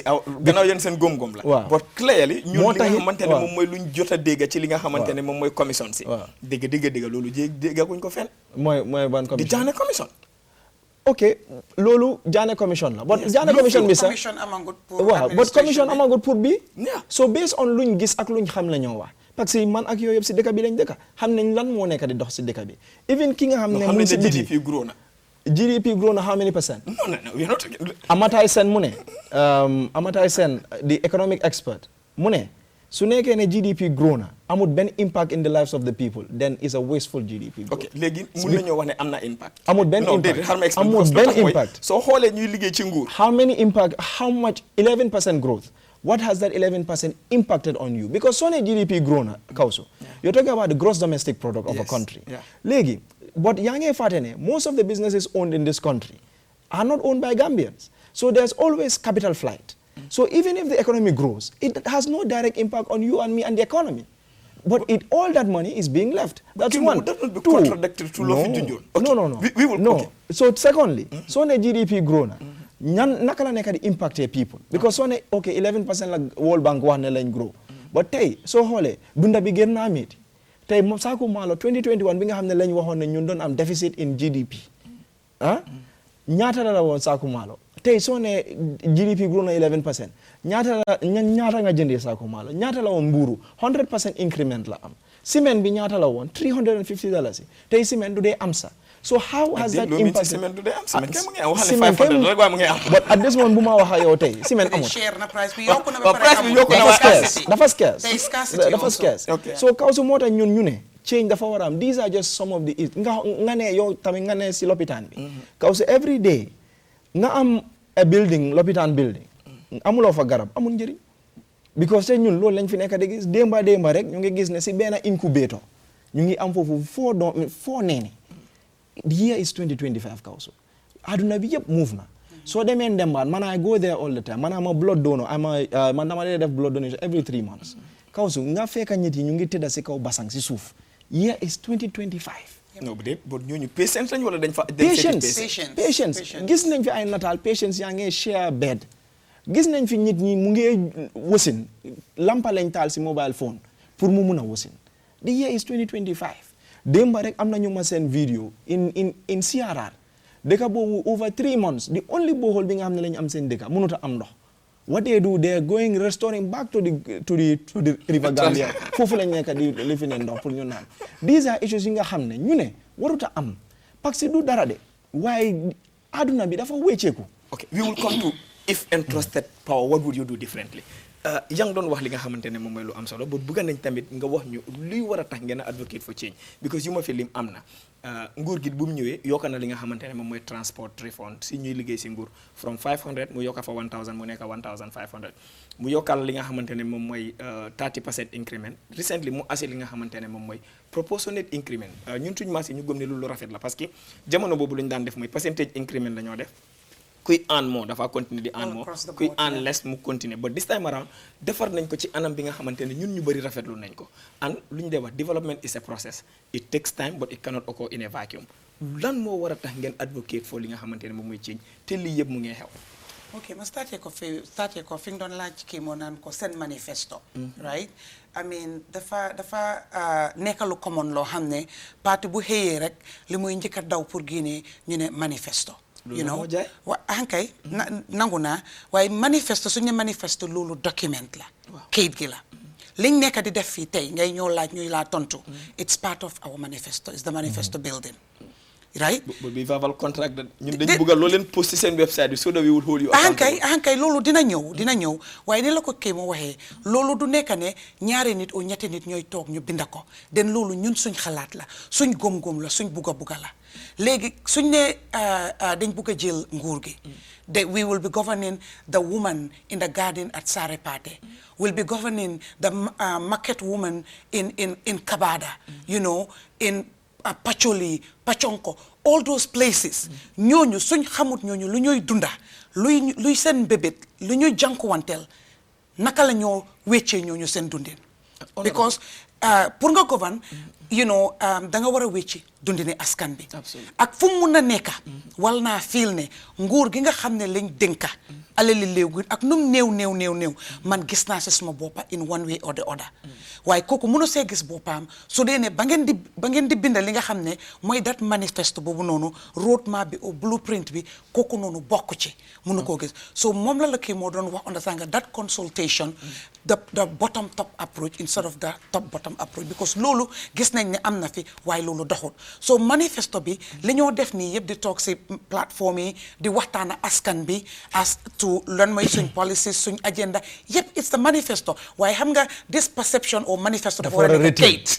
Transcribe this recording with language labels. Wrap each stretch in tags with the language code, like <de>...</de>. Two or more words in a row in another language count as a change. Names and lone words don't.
<wo>gannaaw yéen seen gom-gom la waaw but clearly ñun li nga xamante ne moom mooy luñ jot a dégg ci li nga xamante ne moom mooy commission si dégg loolu déggaguñ ko fenn mooy ban commission di Jaane commission ok loolu Jaane commission la but Jaane commission bi sax waaw but commission amagut pour bi</wo> <en>so based on</en> <wo>luñ gis ak luñ xam la ñoo wax</wo> <fr>parce que</fr> <wo>man ak yooyu yëpp si dëkk bi lañ dëkk xam nañ lan moo nekk di dox si dëkk bi even ki nga xam ne mu si biti GDP grow na</wo> <en>how many percent</en> <wo>Amatai Sen mu ne Amatai Sen</wo> <en>the economic expert</en> <wo>mu ne su nekkee ne GDP grow na amul benn impact</wo> <en>in the lives of the people then is a wasteful GDP growth.</en> <wo>ok léegi mun nañoo wax ne am na impact. amul benn impact soo xoolee ñuy liggéey ci nguur.</wo> <en>how much 11% growth. What has that 11% impacted on you? Because so many GDP grow na Kawsu. You're talking about the gross domestic product of a country. Legi, but yange fatene, most of the businesses owned in this country are not owned by Gambians. So there's always capital flight. So even if the economy grows, it has no direct impact on you and me and the economy. But all that money is being left. That's one. That will be contradictory to No. We will. No. Okay. So secondly, so the GDP grow na.</en> <wo>Naka la nekk di impacté people because soo ne ok 11% la World Bank wax ne lañ grow but tey soo xoolee dunda bi gën naa métti tey moom saako maalo 2021 bi nga xam ne lañ waxoon ne ñun doon am deficit in GDP ñaata la woon saako maalo tey soo ne GDP grow na 11% ñaata nga jëndee saako maalo ñaata la woon mbuuru 100% increment la am cement bi ñaata la woon $350 tey cement du dee am sa so</wo> <en>how has that impacted</en> <wo>cement du dee am cement kay mu ngi am wax cement ne 500 rek waaye mu ngi am</wo> <en>but at this moment</en> <wo>bu ma wax ak yow tey ciment amul share na price bi yokku na ba pare price bi yokku na dafa scarce</wo> <en>There is scarcity</en> <wo>dafa</wo> <en>also. scarce Okay.</en> <wo>so kaw su moo tax ñun ñu ne change dafa war a am</wo> <en>these are just some of the</en> <wo>nga ne yow tamit nga ne si lopitaan bi kaw su</wo> <en>every day</en> <wo>nga am a building lopitaan building amuloo fa garab amul njëriñ because te ñun loolu lañ fi nekk di gis démba rek ñu ngi gis ne si benn incubator ñu ngi am foofu four neeni</wo> <en>the year is 2025</en> <wo>kaw su aduna bi yëpp move na soo demee Ndembaan man</wo> <en>I go there all the time</en> <wo>man</wo> <en>am a blood donor</en> <wo>man dama dee def</wo> <en>blood donation every 3 months</en> <wo>kaw su nga fekk nit yi ñu ngi tëdda si kaw basang si suuf</wo> <en>year is 2025</en> <wo>non bu dee bon ñooñu patience lañ wala dañ fa patience gis nañ fi ay nataal patience yaa ngi share bed gis nañ fi nit ñi mu ngi wasin lampa lañ taal si</wo> <en>mobile phone</en> <wo>pour mu mun a wasin</wo> <en>the year is 2025</en> <wo>démba rek am nañu ma seen video in CRR dëkk boobu</wo> <en>over 3 months the only borehole</en> <wo>bi nga xam ne lañu am seen dëkk mënut a am ndox</wo> <en>what they do they are going restoring back to the river Gambia</en> <wo>foofu lañ nekk di lifi ne ndox pour ñu naan</wo> <en>these are issues</en> <wo>yi nga xam ne ñu ne warut a am</wo> <fr>parce que</fr> <wo>du dara de waaye aduna bi dafa wécceeku.</wo> <en>Okay, we will come to if entrusted power, what would you do differently?</en> <wo>Yang doon wax li nga xamante ne moom mooy lu am solo but bëgg nañ tamit nga wax ñu luy war a tax ngeen a</wo> <en>advocate for change</en> <wo>because yu ma fi lim am na nguur gi bu mu ñëwee yokka na li nga xamante ne moom mooy</wo> <en>transport refund</en> <wo>si ñuy liggéey si nguur from 500 mu yokka fa 1000 mu nekk 1500 mu yokkal li nga xamante ne moom mooy 30% increment recently mu assi li nga xamante ne moom mooy</wo> <en>proportionate increment</en> <wo>ñun suñu maas yi ñu gëm ne lu rafet la</wo> <fr>parce que</fr> <wo>jamono boobu lu ñu daan def mooy</wo> <en>percentage increment</en> <wo>la ñoo def kuy</wo> <en>earn more</en> <wo>dafa continuer di</wo> <en>earn more</en> <wo>kuy</wo> <en>earn less</en> <wo>mu continuer but</wo> <en>this time around</en> <wo>defar nañ ko ci anam bi nga xamante ne ñun ñu bëri rafetlu nañ ko and lu ñu dee wax</wo> <en>development is a process it takes time but it cannot occur in a vacuum</en> <wo>lan moo war a tax ngeen</wo> <en>advocate for</en> <wo>li nga xamante ne moom mooy change te lii yëpp mu ngi xew. Okay, ma starté ko fi nga doon laaj kii moo naan ko seen manifesto</wo> <en>right I mean</en> <wo>dafa nekk lu common loo xam ne parti bu xëyee rek li muy njëkk a daw pour génnee ñu ne manifesto</wo> <en>you know</en> <wo>ankay nangu naa waaye manifesto suñu manifesto loolu document la kayit gi la liñ nekk di def fii tey ngay ñëw laaj ñuy laa tontu</wo> <en>it's part of our manifesto it's the manifesto building right but we verbal contract that</en> <wo>ñun dañu bëgg loo leen post ci seen website bi</wo> <en>so that we will hold you accountable</en> <wo>ankay loolu dina ñëw waaye ni la ko kii mu waxee loolu du nekk ne ñaari nit o ñetti nit ñooy toog ñu binda ko den loolu ñun suñ xalaat la suñ góom-góom la suñ bugga la léegi suñ ne dañ bugg a jël nguur gi</wo> <en>we will be governing the woman in the garden at Sarepate will be governing the market woman in Kabada you know in Pacholi, Pachonko, all those places.</en> <wo>ñooñu suñ xamut ñooñu lu ñuy dunda luy seen bébét lu ñuy jànkuwanteel naka la ñoo wéccee ñooñu seen dundin because pour nga</wo> <en>govern you know</en> <wo>da nga war a wécci dundine askan bi ak fu mu mun a nekka wal naa fiil ne nguur gi nga xam ne lañ dénka alali léegi ak num néew man gis naa si suma boppa</wo> <en>in one way or the other</en> <wo>waaye kooku mënu see gis boppam su dee ne ba ngeen di binda li nga xam ne mooy dat manifeste boobu noonu</wo> <en>road map</en> <wo>bi au blueprint bi kooku noonu bokk ci mënu koo gis so moom la kii moo doon wax understand nga</wo> <en>that consultation the bottom top approach instead of the top bottom approach because</en> <wo>loolu gis nañ ne am na fi waaye loolu doxul so manifesto bi li ñoo def nii yëpp di toog si plateforme yi di waxtaana askan bi as to lan mooy suñ policies suñ agenda yëpp</wo> <en>it's the manifesto</en> <wo>waaye xam nga</wo> <en>this perception or manifesto</en> <wo>dafa war a nekk kayit</wo>